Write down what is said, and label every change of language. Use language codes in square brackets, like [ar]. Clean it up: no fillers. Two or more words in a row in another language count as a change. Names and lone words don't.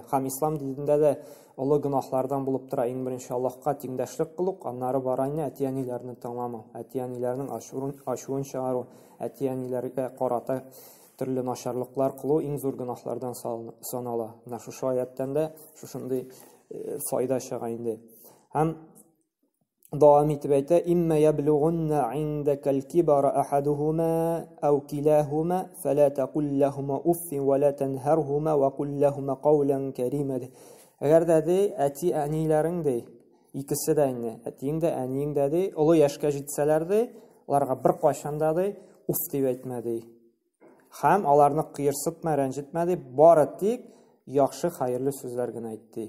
[tt] Һәм ислам динендә дә олы гөнаһлардан булып тора иң беренче Аллаһка тиңдәшлек кылу, аннары барайны әти-әниләрне тыңламау, әти-әниләрнең ачуын чыгару, әти-әниләргә карата төрле начарлыклар кылу иң зур гөнаһлардан санала. Менә шушы аяттан да шушындый файда чыга инде. [ar] Һәм دعام تبعته إما يبلغن عندك الكبر أحدهما أو كلاهما فلا تقل لهما أف ولا تنهرهما وقل لهما قولا كريما. [tt] Әгәр дә әти-әниләрең дә икесе дә инде, әтиң дә, әниең дә олы яшькә җитсәләр дә, аларга бер кайчан да уф дип әйтмә ди. Һәм аларны кыерсытма, рәнҗетмә ди, бары тик яхшы, хәерле сүзләр генә әйтте.